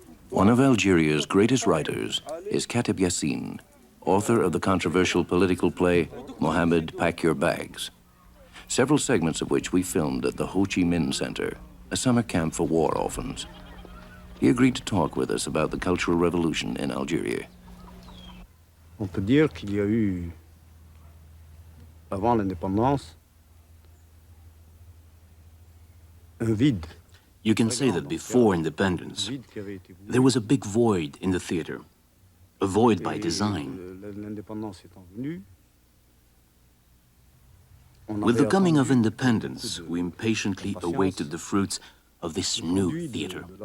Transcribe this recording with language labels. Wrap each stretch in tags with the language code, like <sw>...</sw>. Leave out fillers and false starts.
<en>One of Algeria's greatest writers is Katib Yassine, author of the controversial political play Mohammed, Pack Your Bags, several segments of which we filmed at the Ho Chi Minh Center, a summer camp for war orphans. He agreed to talk with us about the Cultural Revolution in Algeria.</en> <fr>On peut dire qu'il y a eu, avant l'indépendance, un vide.</fr> <en>You can say that before independence, there was a big void in the theater, a void by design. With the coming of independence, we impatiently awaited the fruits of this new theater.</en>